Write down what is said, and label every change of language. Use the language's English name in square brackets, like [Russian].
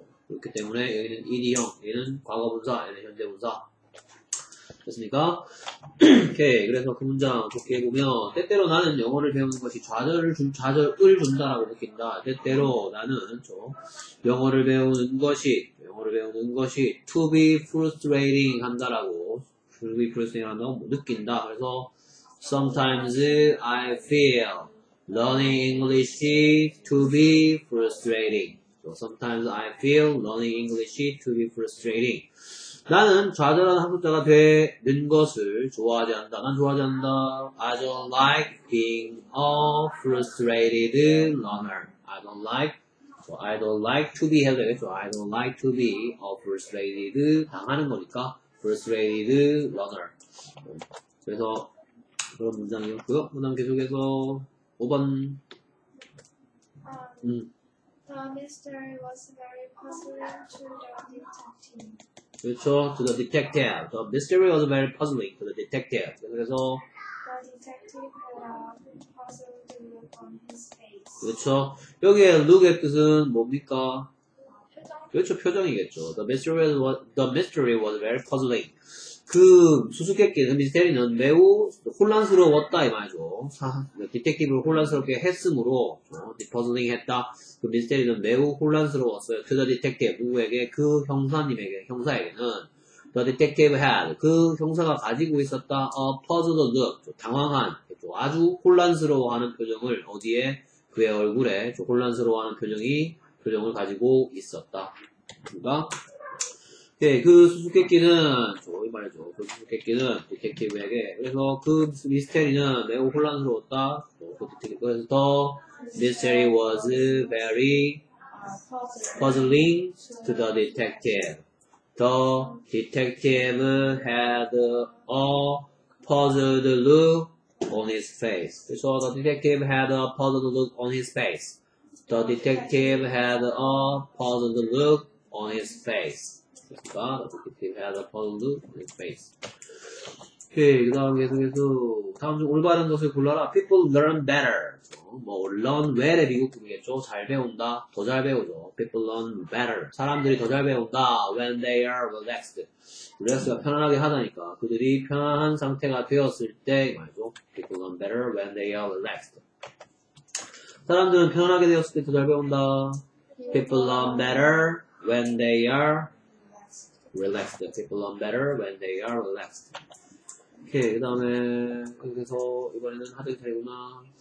[Korean] 그렇기 때문에 여기는 ed형, 얘는 과거분사, 얘는 현재분사. 됐습니까? 오케이. 그래서 그 문장 좋게 해보면, 때때로 나는 영어를 배우는 것이 좌절을 준다라고 느낀다. 때때로 나는 영어를 배우는 것이 [English] to be frustrating [Korean] 한다라고, to be frustrating 한다고 느낀다. [English] 그래서 sometimes I feel learning English to be frustrating. So sometimes I feel learning English to be frustrating. [Korean] 나는 좌절한 학습자가 되는 것을 좋아하지 않는다. 난 좋아하지 않는다. [English] I don't like being a frustrated learner. I don't like to be [Korean] 해도 되겠죠. [English] I don't like to be a frustrated [Korean] 당하는 거니까 [English] frustrated learner. [Korean] 그래서 그런 문장이었고요. 그 다음 계속해서 5번. [English] The mystery was very puzzling to the detective. 그렇죠. To the detective. The mystery was very puzzling to the detective. [Korean] 그래서 [English] The detective had a puzzled look on his face. [Korean] 그렇죠. 여기에 look의 뜻은 뭡니까? 그렇죠. 표정이겠죠. [English] The mystery was very puzzling. [Korean] 그 수수께끼, 그 미스테리는 매우 혼란스러웠다 이 말이죠. 디텍티브를 혼란스럽게 했으므로 puzzling 했다. 그 미스테리는 매우 혼란스러웠어요. [English] To the detective, 누구에게? [Korean] 그 형사에게는 [English] the detective had, [Korean] 그 형사가 가지고 있었다. [English] A puzzled look, [Korean] 당황한, 아주 혼란스러워하는 표정을 어디에? 그의 얼굴에 혼란스러워하는 표정을 가지고 있었다. 그러니까 네, 그 수수께끼는 이 말이죠. 그 수수께끼는 디텍티브에게 그래서 그 미스테리는 매우 혼란스러웠다. [English] 그래서 the mystery was very puzzling to the detective. The detective had a puzzled look on his face. 그래서 the detective had a puzzled look on his face. The detective had a puzzled look on his face. 그러니까 the detective had a puzzled look on his face. [Korean] 오케이, 그 다음 계속해서 다음 중 올바른 것을 골라라. [English] People learn better. [Korean] learn well의 미국분이겠죠. 잘 배운다, 더 잘 배우죠. [English] People learn better. [Korean] 사람들이 더 잘 배운다. [English] When they are relaxed. [Korean] relax가 편안하게 하다니까 그들이 편안한 상태가 되었을 때 말이죠. [English] People learn better when they are relaxed. [Korean] 사람들은 편안하게 되었을 때 더 잘 배운다. [English] People learn better when they are relaxed. People learn better when they are relaxed. [Korean] 오케이, 그 다음에 그래서 이번에는 하드 차례구나.